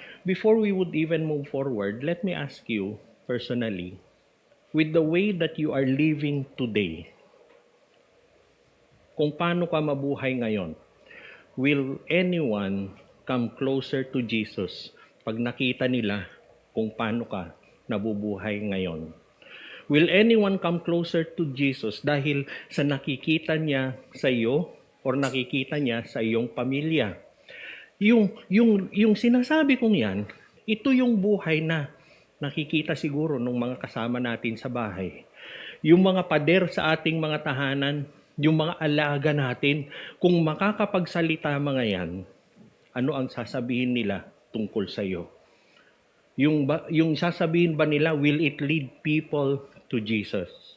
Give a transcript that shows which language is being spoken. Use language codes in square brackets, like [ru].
[en] Before we would even move forward, let me ask you personally, with the way that you are living today, [tl] kung paano ka mabuhay ngayon, will anyone come closer to Jesus pag nakita nila kung paano ka nabubuhay ngayon? [en] Will anyone come closer to Jesus [tl] dahil sa nakikita niya sa iyo or nakikita niya sa iyong pamilya? Yung sinasabi kong yan, ito yung buhay na nakikita siguro ng mga kasama natin sa bahay. Yung mga pader sa ating mga tahanan, yung mga alaga natin, kung makakapagsalita mga yan, ano ang sasabihin nila tungkol sa iyo? Yung sasabihin ba nila, [en] will it lead people to Jesus?